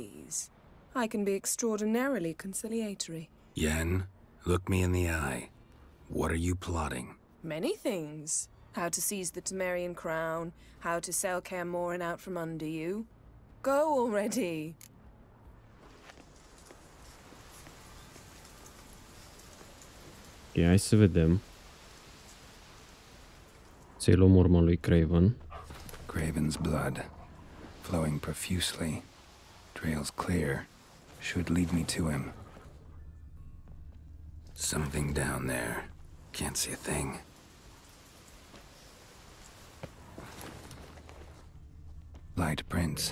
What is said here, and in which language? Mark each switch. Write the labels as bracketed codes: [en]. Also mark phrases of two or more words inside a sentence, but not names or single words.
[en] I can be extraordinarily conciliatory. Yen, look me in the eye. What are you plotting? Many things. How to seize the Temerian crown, how to sell Kaer Morhen out from under you. Go already. [ro] Ia, hai să vedem. Să-i luăm urma lui Craven. [en] Craven's blood, flowing profusely. Trails clear. Should lead me to him. Something down there. Can't see a thing. Light prints.